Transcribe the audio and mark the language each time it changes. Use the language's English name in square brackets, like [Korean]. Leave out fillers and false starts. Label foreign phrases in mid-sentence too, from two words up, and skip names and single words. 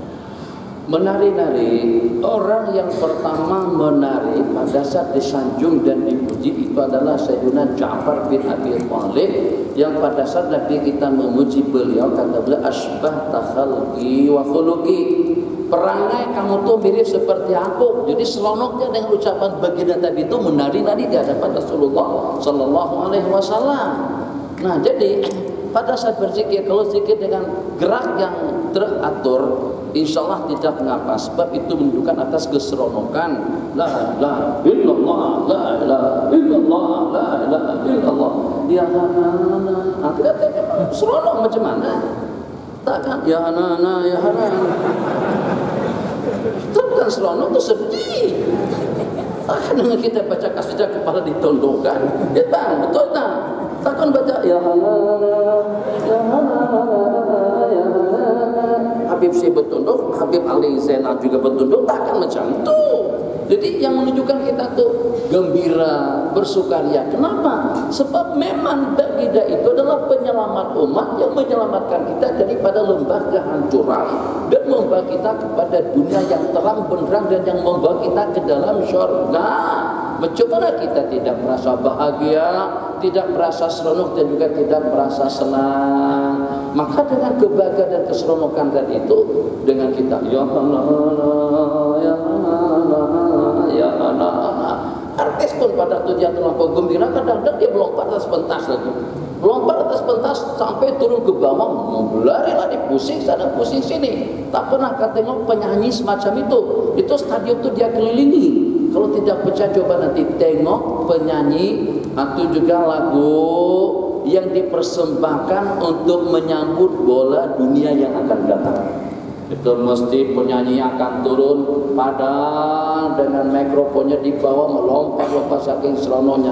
[Malay] Menari-nari, orang yang pertama menari pada saat disanjung dan dipuji itu adalah Sayyidina Ja'far bin Abi Thalib, yang pada saat Nabi kita memuji beliau, kata beliau, [Arabic] أشبهت خلقي وخلقي, [Malay] perangai kamu tuh mirip seperti aku. Jadi seronoknya dengan ucapan baginda Nabi itu menari-nari di hadapan Rasulullah [Arabic] صلى الله عليه وسلم. [Malay] Nah, jadi pada saat berzikir, kalau zikir dengan gerak yang teratur, [Arabic] إن شاء الله [Malay] tidak mengapa, sebab itu menunjukkan atas keseronokan. [Arabic] لا إله إلا الله، لا إله إلا الله، لا إله إلا الله. يا حنانا, [Malay] artinya seronok macam mana? Takkan [Arabic] يا حنانا، يا حنانا. [Malay] Itu bukan seronok, itu sedih. Takkan dengan kita baca kasidah kepala ditundukkan, ya bang, betul tak? Takkan baca [Arabic] يا حنانا، يا حنانا، يا حنانا. [Malay] Habib Syekh bertunduk, Habib Ali Zainal juga bertunduk, takkan macam itu. Jadi yang menunjukkan kita tuh gembira, bersukaria. Kenapa? Sebab memang baginda itu adalah penyelamat umat yang menyelamatkan kita daripada lembah kehancuran dan membawa kita kepada dunia yang terang benderang dan yang membawa kita ke dalam syurga. Mencoba kita tidak merasa bahagia, tidak merasa seronok dan juga tidak merasa senang. Maka dengan kebahagiaan dan keseronokan tadi itu, dengan kita [Arabic] يا الله، يا الله، يا الله. [Malay] Artis pun pada waktu dia terlampau gembira, kadang-kadang dia melompat atas pentas lagi. Melompat atas pentas sampai turun ke bawah, lari-lari pusing sana pusing sini. Tak pernah tengok penyanyi semacam itu. Itu stadion itu dia kelilingi. Kalau tidak percaya, coba nanti tengok penyanyi atau juga lagu yang dipersembahkan untuk menyambut bola dunia yang akan datang. Itu mesti penyanyi akan turun padahal dengan mikrofonnya di bawah melompat-lompat saking serononya.